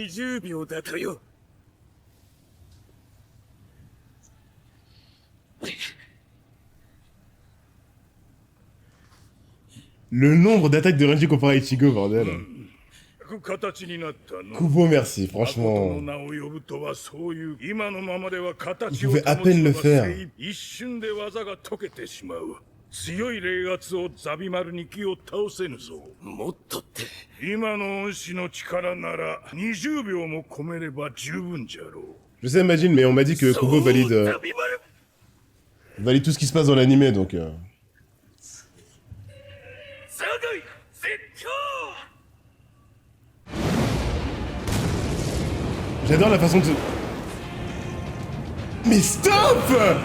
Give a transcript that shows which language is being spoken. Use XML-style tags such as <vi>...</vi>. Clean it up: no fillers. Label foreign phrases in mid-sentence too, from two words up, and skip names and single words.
<fr>Le nombre d'attaques de Renji comparé à Ichigo, bordel. Kubo, merci, franchement. Il pouvait à peine le faire.</fr> <ja>強い霊圧をザビマルに気を倒せぬぞ。もっとって。今の恩師の力なら20秒も込めれば十分じゃろう。</ja> <fr>Je sais, imagine, mais on m'a dit que Kubo valide valide tout ce qui se passe dans l'animé, donc. J'adore la façon de. Mais stop!</fr>